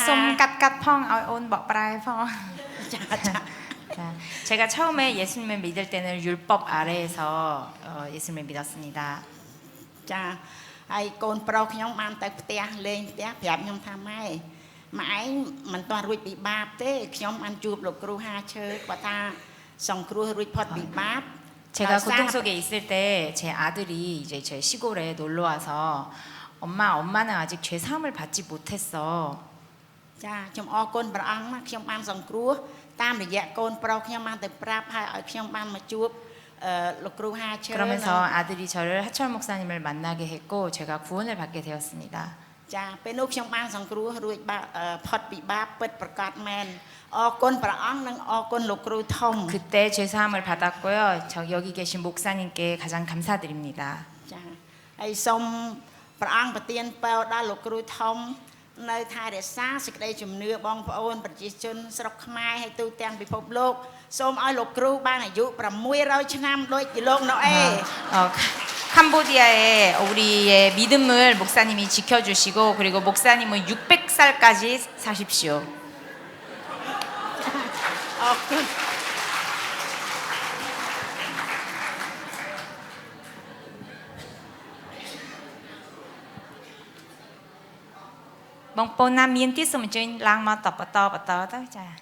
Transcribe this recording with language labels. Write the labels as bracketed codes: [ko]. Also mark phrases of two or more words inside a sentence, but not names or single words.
[km] សូមកាត់ផងឲ្យអូនបកប្រែផង ចាចា [ko] 자, 제가 처음에 예수님을 믿을 때는 율법 아래에서 예수님을 믿었습니다. [km] ចាហើយកូនប្រុសខ្ញុំបានទៅផ្ទះលេងផ្ទះប្រាប់ខ្ញុំថាម៉ែឯងមិនទាន់រួចពីបាបទេខ្ញុំបានជួបលោកគ្រូហាឈើគាត់ថាសង្គ្រោះរួចផុតពីបាប [ko] 제가 고통 속에 있을 때 제 아들이 이제 제 시골에 놀러 와서 엄마는 아직 죄 사함을 받지 못했어. [km] ចាខ្ញុំអរគុណព្រះអង្គណាខ្ញុំបានសង្គ្រោះតាមរយៈកូនប្រុសខ្ញុំបានទៅប្រាប់ហើយឲ្យខ្ញុំបានមកជួបលោកគ្រូហាឈើ [ko] 그러면서 아들이 저를 하철 목사님을 만나게 했고 제가 구원을 받게 되었습니다. [km] ចាពេលនោះខ្ញុំបានសង្គ្រោះរួចផុតពីបាបពិតប្រកបមែនអរគុណព្រះអង្គនិងអរគុណលោកគ្រូធំ [ko] 그때 죄 사함을 받았고요. 여기 계신 목사님께 가장 감사드립니다. [km] ចាហើយសូមព្រះអង្គប្រទានពរដល់លោកគ្រូធំនៅថែរក្សាសេចក្តីជំនឿបងប្អូនប្រជាជនស្រុកខ្មែរហើយទូទាំងពិភពលោកសូមឲ្យលោកគ្រូបានអាយុ600ឆ្នាំដូចជាលោកណូអេ [ko] 캄보디아에 우리의 믿음을 목사님이 지켜주시고 그리고 목사님은 600살까지 사십시오. [km] អរគុណ បងប្អូនណាមានទៀតសូមអញ្ជើញឡើងមកតបបន្តទៅចា